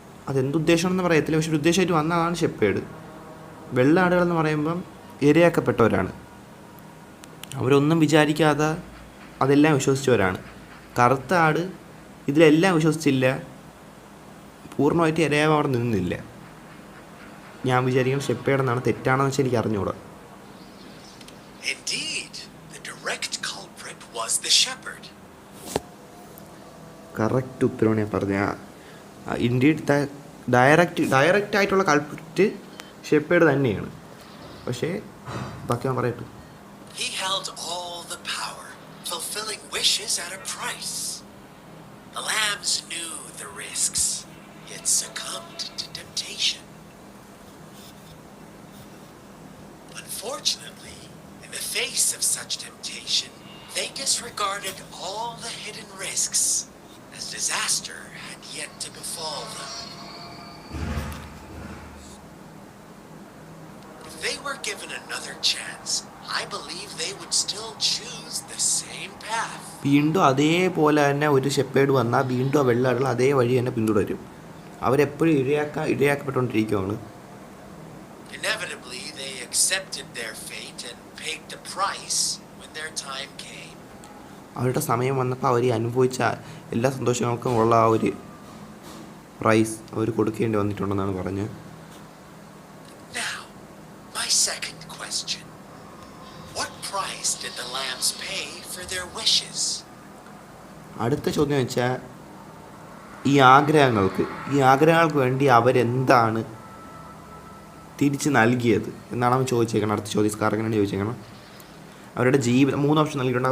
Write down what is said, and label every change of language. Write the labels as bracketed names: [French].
[Malayalam] അതെന്തുദ്ദേശമാണെന്ന് പറയത്തില്ല, പക്ഷെ ഒരു ഉദ്ദേശമായിട്ട് വന്ന ആളാണ് ഷെപ്പേഡ്. വെള്ള ആടുകളെന്ന് പറയുമ്പം ഇരയാക്കപ്പെട്ടവരാണ്. അവരൊന്നും വിചാരിക്കാതെ അതെല്ലാം വിശ്വസിച്ചവരാണ്. കറുത്ത ആട് ഇതിലെല്ലാം വിശ്വസിച്ചില്ല, പൂർണ്ണമായിട്ട് ഇരയാവാൻ അവിടെ നിന്നില്ല. ഞാൻ വിചാരിക്കണം ഷെപ്പേഡെന്നാണ്, തെറ്റാണെന്ന് വെച്ചാൽ എനിക്ക് അറിഞ്ഞൂടാ. [English] Indeed, the direct culprit was the shepherd. [Malayalam] Correct ഉത്തരവാണ് ഞാൻ പറഞ്ഞ. ഇന്ത്യയുടെ ഡയറക്റ്റ് ആയിട്ടുള്ള കൾപ്രിറ്റ് ഷെപ്പേഡ് തന്നെയാണ്. പക്ഷേ ബാക്കി ഞാൻ പറയട്ടു. [English] He held all the power, fulfilling wishes at a price. The lambs knew the risks, yet succumbed to temptation. Unfortunately, in the face of such temptation, they disregarded all the hidden risks, as disaster had yet to befall them. If they were given another chance, I believe they would still choose the same path. [Malayalam] വീണ്ടും അതേപോലെ തന്നെ ഒരു shepherd വന്നാൽ വീണ്ടും ആ വെള്ളാടുകൾ അതേ വഴി തന്നെ പിന്തുടരും. അവരെപ്പോഴും ഇരയാക്കപ്പെട്ടുകൊണ്ടിരിക്കുകയാണ്. [English] Inevitably, they accepted their fate and paid the price when their time came. [Malayalam] അവരുടെ സമയം വന്നപ്പോൾ അവർ അനുഭവിച്ച എല്ലാ സന്തോഷങ്ങൾക്കും ഉള്ള ആ ഒരു പ്രൈസ് അവർ കൊടുക്കേണ്ടി വന്നിട്ടുണ്ടെന്നാണ് പറഞ്ഞത്. [English] Now, my second question. What price did the lambs pay for their wishes? [Malayalam] അടുത്ത ചോദ്യം വെച്ചാൽ ഈ ആഗ്രഹങ്ങൾക്ക് വേണ്ടി അവരെന്താണ് തിരിച്ച് നൽകിയത് എന്നാണ് അവൻ ചോദിച്ചേക്കണം. അടുത്ത ചോദ്യം സ്കാർഗനാണ് ചോദിച്ചേക്കണം. അവരുടെ ജീവിതം 3 ഓപ്ഷൻ നൽകിയിട്ടുണ്ട്.